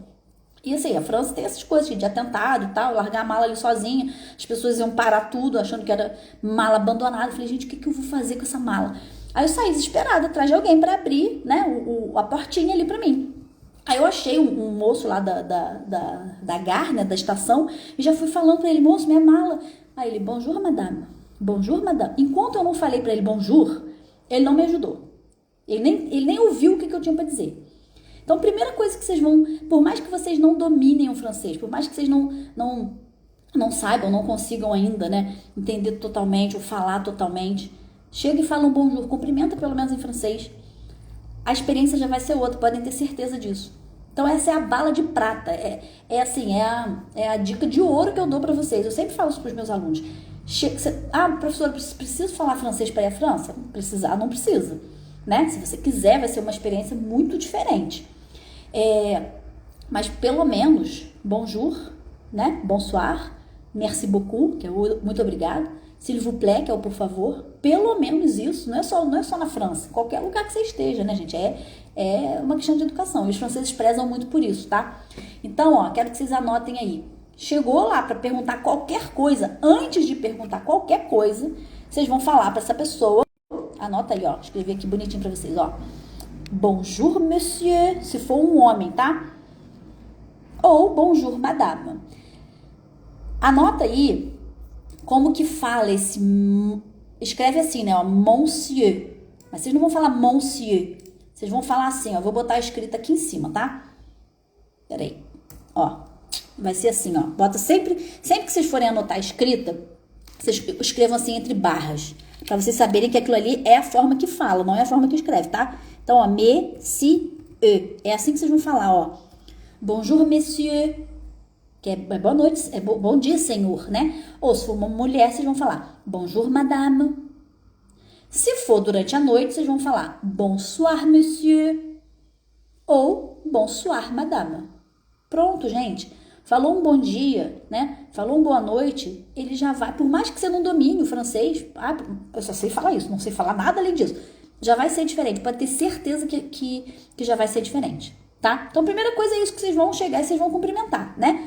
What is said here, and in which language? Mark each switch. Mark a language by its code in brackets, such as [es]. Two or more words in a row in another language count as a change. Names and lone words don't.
[pt] E assim, a França tem essas coisas de atentado e tal, largar a mala ali sozinha, as pessoas iam parar tudo achando que era mala abandonada. Eu falei, gente, o que eu vou fazer com essa mala? Aí eu saí desesperada atrás de alguém para abrir, né, a portinha ali para mim. Aí eu achei um moço lá da gare, né, da estação, e já fui falando para ele, moço, minha mala. Aí ele, [fr] bonjour, madame. Bonjour, madame. [pt] Enquanto eu não falei para ele bonjour, ele não me ajudou. Ele nem ouviu o que eu tinha para dizer. Então, a primeira coisa que vocês vão, por mais que vocês não dominem o francês, por mais que vocês não saibam, não consigam ainda, né, entender totalmente ou falar totalmente, chega e fala um bonjour, cumprimenta pelo menos em francês. A experiência já vai ser outra, podem ter certeza disso. Então, essa é a bala de prata, é a dica de ouro que eu dou para vocês. Eu sempre falo isso para os meus alunos. Professora, preciso falar francês para ir à França? Precisar, não precisa, né? Se você quiser, vai ser uma experiência muito diferente. Mas pelo menos, bonjour, né? [fr] Bonsoir, merci beaucoup, [pt] que é o muito obrigado, [fr] s'il vous plaît, [pt] que é o por favor, pelo menos isso, não é só na França, qualquer lugar que você esteja, né, gente? É uma questão de educação, e os franceses prezam muito por isso, tá? Então, ó, quero que vocês anotem aí. Chegou lá para perguntar qualquer coisa, antes de perguntar qualquer coisa, vocês vão falar para essa pessoa, anota aí, ó, escrevi aqui bonitinho para vocês, ó. [fr] Bonjour, monsieur, [pt] se for um homem, tá? [fr] Ou bonjour, madame. [pt] Anota aí como que fala esse... Escreve assim, né, ó, monsieur. Mas vocês não vão falar monsieur. Vocês vão falar assim, ó, vou botar a escrita aqui em cima, tá? Peraí, ó. Vai ser assim, ó. Bota sempre que vocês forem anotar a escrita, vocês escrevam assim entre barras. Pra vocês saberem que aquilo ali é a forma que fala, não é a forma que escreve, tá? Então, ó, monsieur. É assim que vocês vão falar, ó. [fr] Bonjour, monsieur. [pt] Que é boa noite, é bom dia, senhor, né? Ou se for uma mulher, vocês vão falar [fr] bonjour, madame. [pt] Se for durante a noite, vocês vão falar [fr] bonsoir, monsieur. Ou bonsoir, madame. [pt] Pronto, gente. Falou um bom dia, né? Falou um boa noite, ele já vai. Por mais que você não domine o francês, eu só sei falar isso, não sei falar nada além disso. Já vai ser diferente, pode ter certeza que já vai ser diferente, tá? Então, a primeira coisa é isso que vocês vão chegar e vocês vão cumprimentar, né?